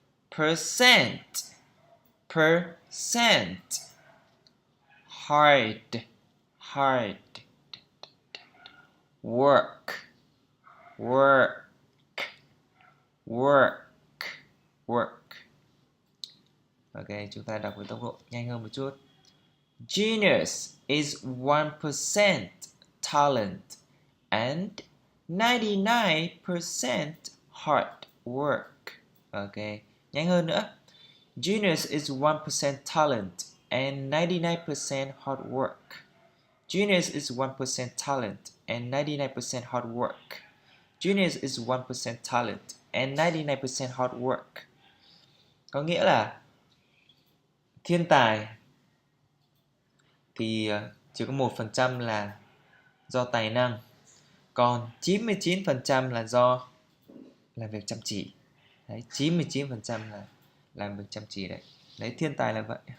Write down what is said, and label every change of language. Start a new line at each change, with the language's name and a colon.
English: Percent. Percent. Hard. Hard. Work. Work. Work. Work.
Vietnamese: Ok, chúng ta đọc với tốc độ nhanh hơn một chút.
English: Genius is 1% talent and 99% hard work. Ok,
Vietnamese: nhanh hơn nữa.
English: Genius is 1% talent and 99% hard work. Genius is 1% talent and 99% hard work. Genius is 1% talent and 99% hard work.
Vietnamese: Có nghĩa là thiên tài thì chỉ có 1% là do tài năng, còn 99% là do làm việc chăm chỉ. Đấy, 99% là làm việc chăm chỉ đấy. Đấy, thiên tài là vậy.